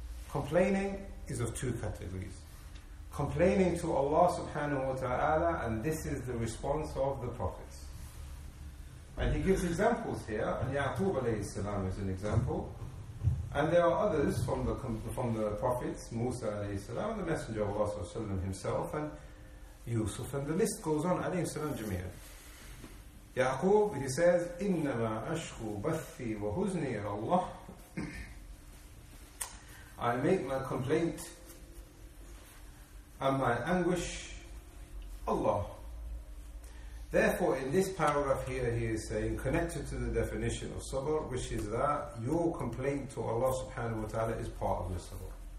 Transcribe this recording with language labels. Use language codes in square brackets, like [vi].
[en] Complaining is of two categories. Complaining to Allah subhanahu wa ta'ala, and this is the response of the prophets. And he gives examples here, and Ya'qub alayhi salam is an example. And there are others from the prophets, Musa alayhi salam, the Messenger of Allah sallallahu alayhi wa sallam himself, and Yusuf, and the list goes on, alayhi salam jameer. Ya'qub, he says, [ar] إِنَّمَا أَشْكُوا بَثِّي وَهُزْنِي إِلَى اللَّهِ. [en] I make my complaint and my anguish, Allah. Therefore, in this paragraph here, he is saying, connected to the definition of sabr, which is that your complaint to Allah subhanahu wa ta'ala is part of your sabr.